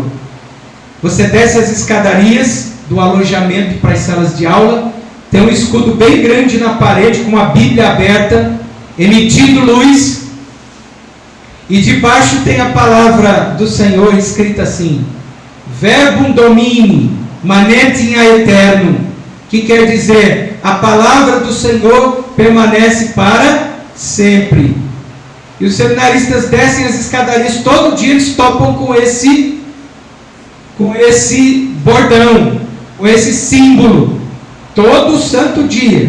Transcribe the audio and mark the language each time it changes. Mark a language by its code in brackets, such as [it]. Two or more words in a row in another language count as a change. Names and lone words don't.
[pt] Você desce as escadarias do alojamento para as salas de aula, tem um escudo bem grande na parede com a Bíblia aberta, emitindo luz. E debaixo tem a palavra do Senhor escrita assim: [la] Verbum Domini, manetim a eterno, [pt] que quer dizer, a palavra do Senhor permanece para sempre. E os seminaristas descem as escadarias, todo dia eles topam com esse bordão, com esse símbolo, todo santo dia.